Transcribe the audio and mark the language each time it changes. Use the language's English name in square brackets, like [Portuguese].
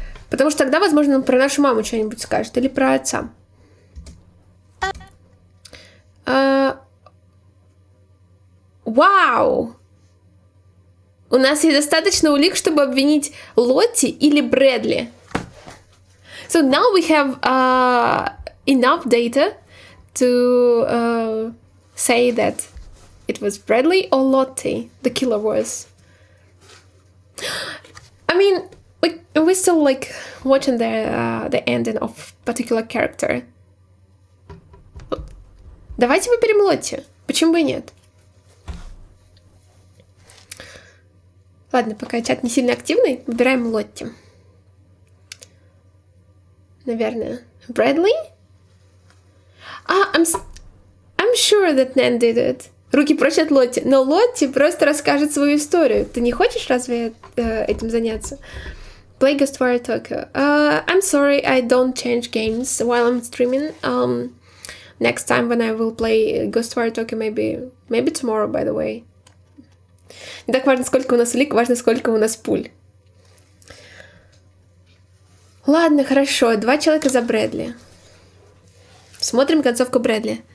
[Russian] Потому что тогда, возможно, он про нашу маму что-нибудь скажет. Или про отца. Вау! У нас есть достаточно улик, чтобы обвинить Лотти или Брэдли. [English] So now we have enough data to say that it was Bradley or Lottie the killer was. I mean, like, we're still like watching the ending of particular character. [Russian] Давайте выберем Лотти. Почему бы и нет? Ладно, пока чат не сильно активный, выбираем Лотти. Наверное. Брэдли? [English] I'm sure that Nan did it. [Russian] Руки прочь от Лотти. Но Лотти просто расскажет свою историю. Ты не хочешь разве этим заняться? [English] Play Ghostwire Tokyo. I'm sorry, I don't change games while I'm streaming. Next time when I will play Ghostwire Tokyo, maybe tomorrow, by the way. [Russian] Не так важно, сколько у нас улик, важно, сколько у нас пуль. Ладно, хорошо. 2 человека за Брэдли. Смотрим концовку Брэдли.